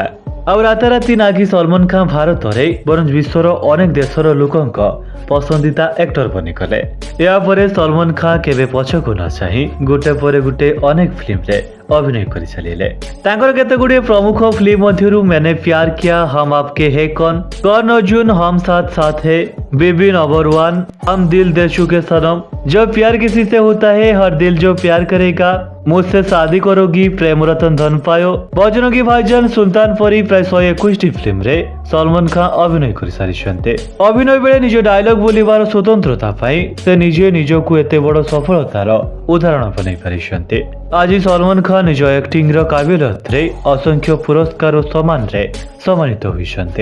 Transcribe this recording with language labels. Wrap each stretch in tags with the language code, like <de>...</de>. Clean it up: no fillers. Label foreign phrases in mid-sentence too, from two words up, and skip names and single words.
<or>ଆଉ ରାତାରାତି ନା କି ସଲମାନ ଖାଁ ଭାରତରେ ବରଂ ବିଶ୍ୱର ଅନେକ ଦେଶର ଲୋକଙ୍କ ପସନ୍ଦିତା ଆକ୍ଟର ବନିଗଲେ। ଏହାପରେ ସଲମାନ ଖାଁ କେବେ ପଛକୁ ନ ଚାହିଁ ଗୋଟେ ପରେ ଗୋଟେ ଅନେକ ଫିଲ୍ମରେ ଅଭିନୟ କରିଚାଲିଲେ। ତାଙ୍କର କେତେଗୁଡ଼ିଏ ପ୍ରମୁଖ ଫିଲ୍ମ ମଧ୍ୟରୁ मैंने प्यार किया, हम आपके है कौन, कौन अर्जुन, हम साथ साथ है, बेबी नंबर 1, हम दिल दे चुके सनम, जो प्यार किसी से होता है, हर दिल जो प्यार करेगा, मुझसे शादी करोगी, प्रेम रतन धन पायो, बजरंगी की भाईजान, सुल्तान परी प्राय 121ଟି ଫିଲ୍ମରେ ସଲମାନ ଖାଁ ଅଭିନୟ କରିସାରିଛନ୍ତି। ଅଭିନୟ ବେଳେ ନିଜ ଡାଇଲଗ ବୋଲିବାର ସ୍ୱତନ୍ତ୍ରତା ପାଇଁ ସେ ନିଜେ ନିଜକୁ ଏତେ ବଡ଼ ସଫଳତାର ଉଦାହରଣ ବନେଇ ପାରିଛନ୍ତି। ଆଜି ସଲମାନ ଖାଁ ନିଜ ଆକ୍ଟିଂର କାବିଲିୟତରେ ଅସଂଖ୍ୟ ପୁରସ୍କାର ଓ ସମ୍ମାନରେ ସମ୍ମାନିତ ହୋଇଛନ୍ତି।</or>